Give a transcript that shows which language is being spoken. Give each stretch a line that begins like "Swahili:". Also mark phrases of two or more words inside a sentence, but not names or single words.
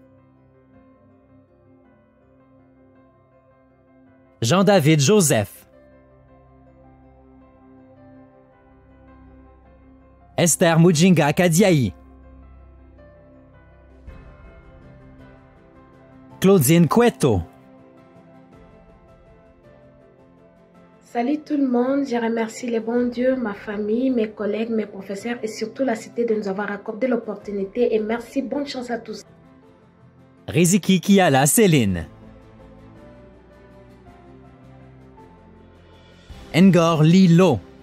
French: Jean-David Joseph. Esther Mujinga Kadiaï. Claudine Cueto. Salut tout le monde, je remercie le bon Dieu, ma famille, mes collègues, mes professeurs et surtout la cité de nous avoir accordé l'opportunité et merci, bonne chance à tous. Riziki Kiala Céline. Ngor Lilo.